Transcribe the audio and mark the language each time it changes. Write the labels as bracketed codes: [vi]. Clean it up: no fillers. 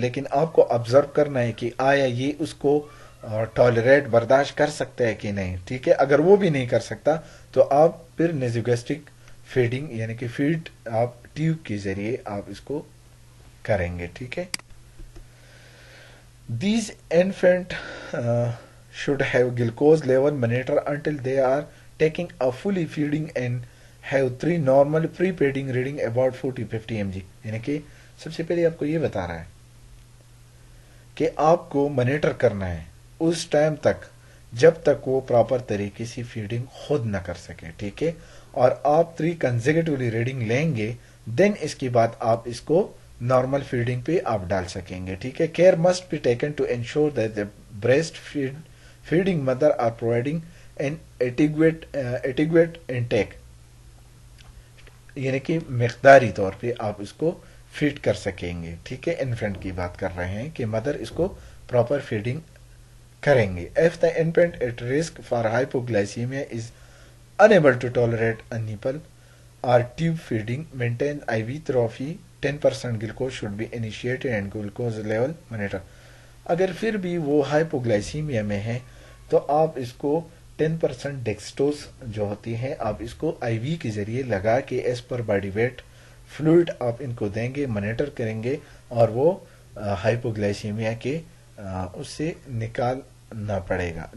[ur] لیکن آپ کو آبزرو کرنا ہے کہ آیا یہ اس کو ٹالریٹ برداشت کر سکتا ہے کہ نہیں. ٹھیک ہے. اگر وہ بھی نہیں کر سکتا تو آپ پھر نیزوگیسٹرک فیڈنگ یعنی کہ فیڈ آپ ٹیوب کے ذریعے آپ اس کو کریں گے. ٹھیک ہے. [en] These infant should have glucose level monitor until they are taking a fully feeding and have 3 normal pre-feeding reading about 40-50 mg. [ur] یعنی کہ سب سے پہلے آپ کو یہ بتا رہا ہے کہ آپ کو مانیٹر کرنا ہے اس ٹائم تک جب تک وہ پراپر طریقے سے فیڈنگ خود نہ کر سکے. ٹھیک ہے. اور آپ 3 کنزیکٹیولی ریڈنگ لیں گے، دین اس کے بعد آپ اس کو نارمل فیڈنگ پہ آپ ڈال سکیں گے. [en] ٹھیک ہے. Care must be taken to ensure that the breast feeding mother are providing an adequate intake. [ur] یعنی کہ مقداری طور پہ آپ اس کو فیڈ کر سکیں گے. ٹھیک ہے. انفینٹ کی بات کر رہے ہیں کہ مدر اس کو پراپر فیڈنگ کریں گے. [en] If the infant at risk for hypoglycaemia is unable to tolerate a nipple or tube feeding, maintain IV therapy. 10% glucose should be initiated and glucose level monitor. [ur] اگر پھر بھی وہ ہائپوگلائسیمیا میں ہے تو آپ اس کو 10% ڈیکسٹوز جو ہوتی ہے آپ اس کو آئی وی کے ذریعے لگا کے as per body weight fluid آپ ان کو دیں گے، مانیٹر کریں گے، اور وہ ہائپوگلائسیمیا کے اس سے نکالنا پڑے گا.